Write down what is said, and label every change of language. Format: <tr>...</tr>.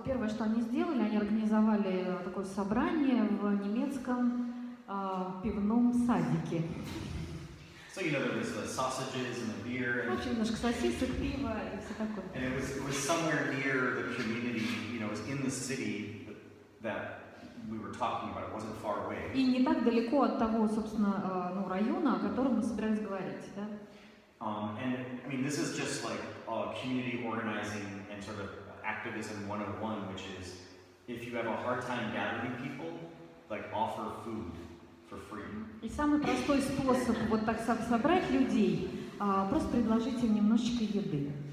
<ru>Первое, что они сделали, они организовали такое собрание в немецком пивном садике.</ru> <en>So there was the sausages and the beer.</en> <ru>В общем, немножко сосисок, пива и все такое.</ru> <en>And it was somewhere near the community, it was in the city that we were talking about. It wasn't far away.</en> <ru>И не так далеко от того, собственно, района, о котором мы собирались говорить, да?</ru> <en>And I mean, this is just like community organizing and sort of activism 101, which is if you have a hard time gathering people, like offer food for free.</en> <ru>И самый простой способ вот так собрать людей, просто предложить им немножечко еды.</ru>